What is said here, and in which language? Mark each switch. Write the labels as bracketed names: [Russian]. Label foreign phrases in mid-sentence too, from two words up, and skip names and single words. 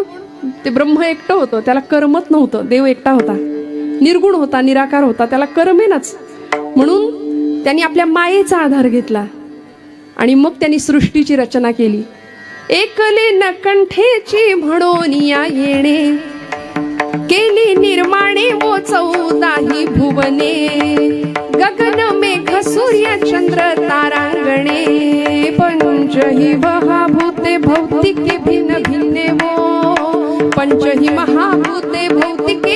[Marathi] ते ब्रह्म एकटं होतं, त्याला कर्मच नव्हतं. देव एकटा होता, निर्गुण होता, निराकार होता, त्याला कर्मेनाच. म्हणून त्यांनी आपल्या मायेचा आधार घेतला आणि मग त्यांनी सृष्टीची रचना केली. एकले न कंठेची म्हणून या येणे केली निर्माणे वो 14 भुवने गगन मेघ सूर्य चंद्र तारांगणे पंचही महाभूते भौतिके भिन्न भिन्ने वो पंचही महाभूते भौतिके